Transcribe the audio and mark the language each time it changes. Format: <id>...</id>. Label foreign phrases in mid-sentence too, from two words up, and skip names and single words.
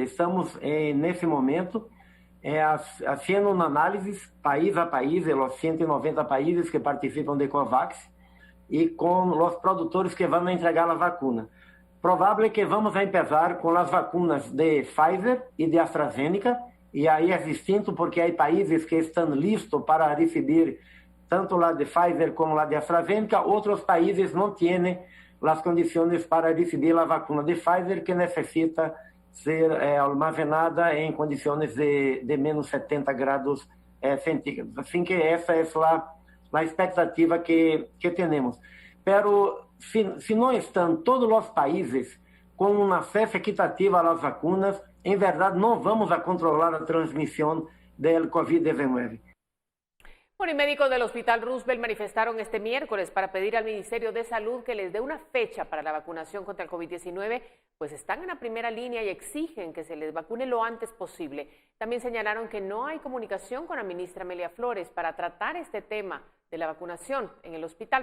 <es>Estamos en ese momento haciendo un análisis país a país de los 190 países que participan de COVAX y con los productores que van a entregar la vacuna. Probable que vamos a empezar con las vacunas de Pfizer y de AstraZeneca, y</es> <pt>aí é distinto porque há países que estão listos para receber tanto</pt> <es>la de Pfizer como la de AstraZeneca,</es> <pt>outros países não têm as condições para receber a vacuna de Pfizer, que necessita ser almacenada em condições de menos 70 graus centígrados. Assim que essa é a expectativa que temos. Pero se não estão todos os países com um acesso equitativo às vacunas, em verdade não</pt> <es>vamos a controlar</es> <pt>a transmissão do COVID-19.</pt> <es>Bueno, y médicos del Hospital Roosevelt manifestaron este miércoles para pedir al Ministerio de Salud que les dé una fecha para la vacunación contra el COVID-19, pues están en la primera línea y exigen que se les vacune lo antes posible. También señalaron que no hay comunicación con la ministra Amelia Flores para tratar este tema de la vacunación en el hospital.</es>